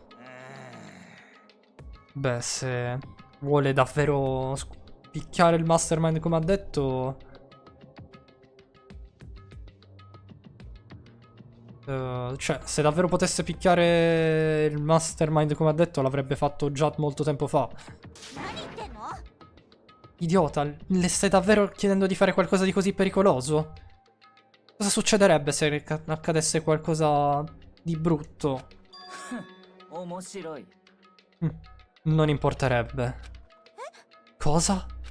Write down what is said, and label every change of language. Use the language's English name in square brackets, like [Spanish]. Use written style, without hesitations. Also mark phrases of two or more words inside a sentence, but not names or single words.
[Italian] Beh, se vuole davvero picchiare il mastermind come ha detto... Cioè, se davvero potesse picchiare il mastermind come ha detto, l'avrebbe fatto già molto tempo fa. [Japanese] 何言ってんの？ [Italian] Idiota, le stai davvero chiedendo di fare qualcosa di così pericoloso? Cosa succederebbe se accadesse qualcosa di brutto? [Japanese] 面白い。 [Italian] Non importerebbe. Cosa?